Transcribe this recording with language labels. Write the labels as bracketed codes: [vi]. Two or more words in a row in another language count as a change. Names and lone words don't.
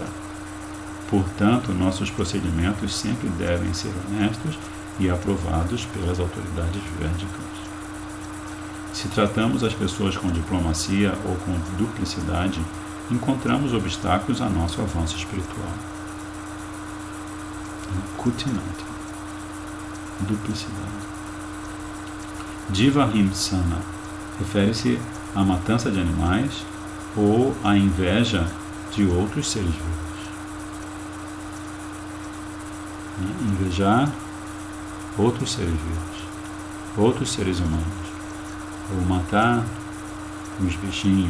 [pt] Portanto, nossos procedimentos sempre devem ser honestos e aprovados pelas autoridades védicas. Se tratamos as pessoas com diplomacia ou com duplicidade, encontramos obstáculos a nosso avanço espiritual. Kutinati, duplicidade. [sa] Jiva Himsana [pt] refere-se à matança de animais ou à inveja de outros seres vivos. Invejar outros seres vivos, outros seres humanos, ou matar os bichinhos.